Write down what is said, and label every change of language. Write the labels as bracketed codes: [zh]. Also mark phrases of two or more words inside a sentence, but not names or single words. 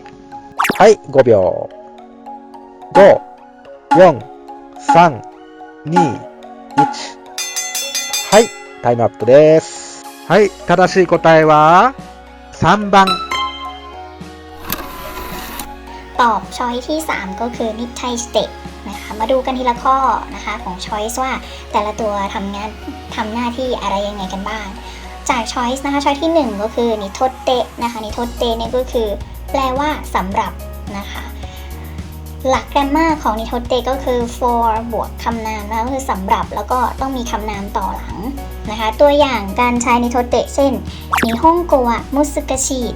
[ja] はい、5秒。5、4、3、2、1。はい、タイムアップです。はい、正しい答えは3番。 [th] ตอบช้อยที่3ก็คือนิไทสเตะนะคะมาดูกันทีละข้อนะคะของช้อยส์ว่าแต่ละตัวทำหน้าที่อะไรยังไงกันบ้างจากช้อยส์นะคะช้อยที่1ก็คือนิโทเตะนะคะนิโทเตะเนี่ยก็คือแปลว่าสำหรับนะคะหลักแกรมมาของนิโทเตะก็คือ for บวกคำนามนะคะก็คือสำหรับแล้วก็ต้องมีคำนามต่อหลังนะคะตัวอย่างการใช้นิโทเตะเช่น [ja] 日本語難しで